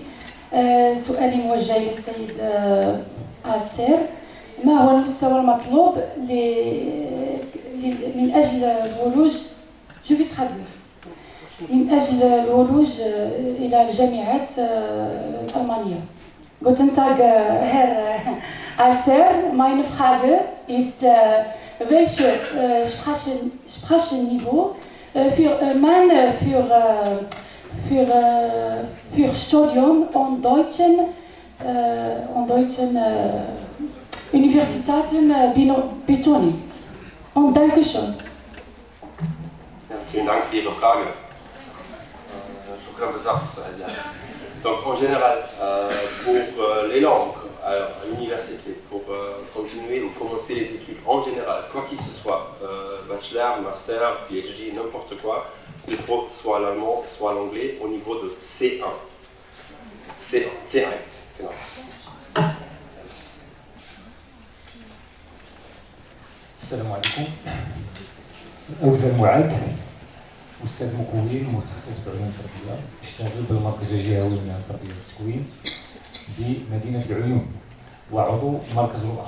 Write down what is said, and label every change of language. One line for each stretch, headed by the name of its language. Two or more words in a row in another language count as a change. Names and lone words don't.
Arabic: سؤالي موجه للسيد عاتسير: ما هو المستوى المطلوب من أجل الولوج من أجل الولوج إلى الجامعات الألمانية.
German: Guten Tag, Herr Alter. Meine Frage ist, welches Sprachenniveau für Studium an deutschen Universitäten betont? Und danke schön. Vielen Dank für Ihre Frage.
French: Donc en général, pour les langues à l'université pour continuer ou commencer les études en général, quoi qu'il se soit, bachelor, master, PhD, n'importe quoi, il faut soit l'allemand, soit l'anglais au niveau de C1.
German: C1. Genau.
Arabic: السلام عليكم. أوزان معاذ، أستاذ مكون متخصص في علوم التربية، اشتغل بالمركز الجهوي من التربية والتكوين بمدينة العيون وعضو مركز رؤى.